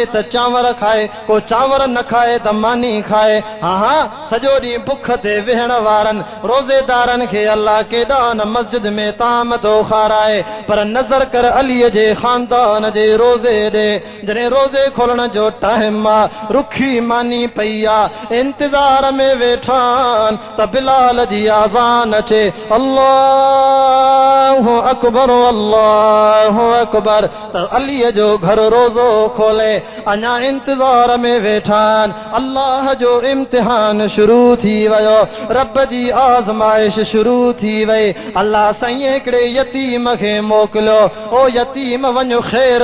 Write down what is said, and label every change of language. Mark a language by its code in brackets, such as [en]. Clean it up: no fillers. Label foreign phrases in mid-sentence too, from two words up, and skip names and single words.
[sd] त चांवर खाए को चांवर न खाए त मानी खाए हा सॼो ॾींहुं बुख ते वेहण वारनि रोज़ेदारनि खे अल्लाह केॾा न मस्जिद में ताम तो खाराए पर नज़र कर अलीअ जे खानदान जे रोज़े ॾे जॾहिं रोज़े खोलण जो टाइम आहे रुखी मानी पई आहे इंतज़ार में वेठा त बिलाल जी आज़ान अचे [ar] الله أكبر الله أكبر [sd] त अलीअ जो घर रोज़ो खोले अञा इंतज़ार में वेठा अल्लाह जो इम्तिहान शुरू थी वियो रब जी आज़माइश शुरू थी वई अल्लाह साईं हिकिड़े यतीम खे मोकिलियो ओ यतीम वञो ख़ैर